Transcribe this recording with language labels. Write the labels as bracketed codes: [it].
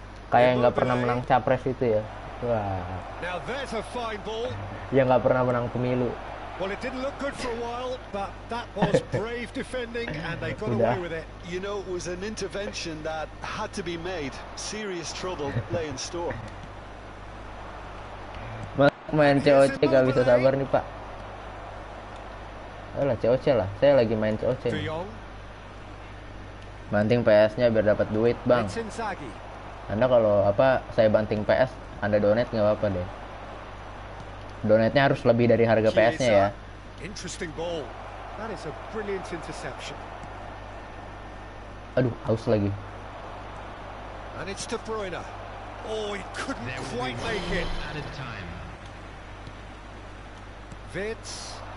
[id] Kayak nggak pernah menang capres itu ya. Wah. [en] Now there's a fine ball. [id] Ya nggak pernah menang pemilu. [en] Well, it didn't look good for a while, but that was brave defending, and they got away with it. You know, it was an intervention that had to be made. Serious trouble lay in store. [id] Main COC gak bisa sabar nih Pak. Alah COC lah. Saya lagi main COC. [en] De Jong. [id] Banting PS-nya biar dapat duit Bang. [en] It's Inzaghi. [id] Anda kalau apa saya banting PS, Anda donate nggak apa-apa deh. Donate-nya harus lebih dari harga PS-nya ya. [en] Interesting ball. That is a brilliant interception. [id] Aduh, haus lagi. [en] And it's De Bruyne. Oh, he couldn't quite make it. Added time. Vitz.